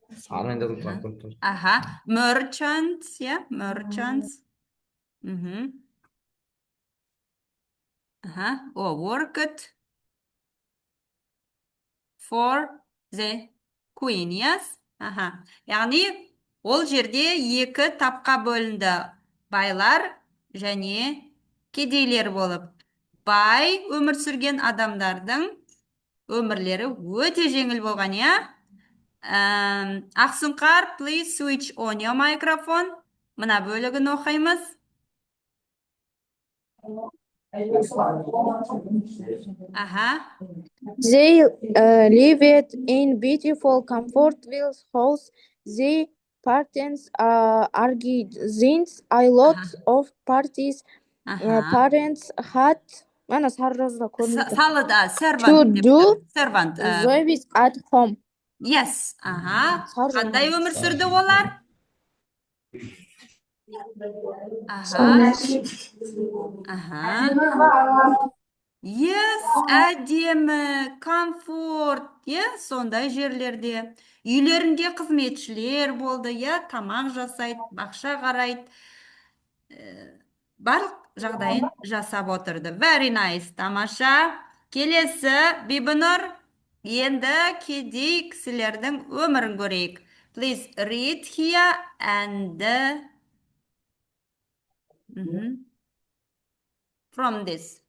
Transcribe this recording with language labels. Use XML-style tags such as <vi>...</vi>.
<en>Аха, merchants, yeah, merchants. Аха, or worked for the queen, yes?</en> <kk>Аха, яғни ол жерде екі тапқа бөлінді. Байлар және кедейлер болып. Бай өмір сүрген адамдардың өмірлері өте жеңіл болған, иә?</kk> <en>Ақсұңқар, please switch on your microphone.</en> <kk>Мына бөлігін оқимыз. Аха.</kk> <en>They lived in beautiful, comfortable house. They parents organized a lot of parties. Parents had</en> <kk>Салыда, servant.</kk> <en>service at home.</en> <kk>Yes. Аха. Қандай өмір сүрді олар? Аха. Аха. Yes, әдемі, комфорт, сондай жерлерде. Үйлерінде қызметшілер болды, тамақ жасайды, бақша қарайды. Барлық жағдайын жасап отырды.</kk> <en>Very nice,</en> <kk>тамаша. Келесі, Бибінұр, енді кедей кісілердің өмірін көрейік.</kk> <en>Please read here and from this.</en>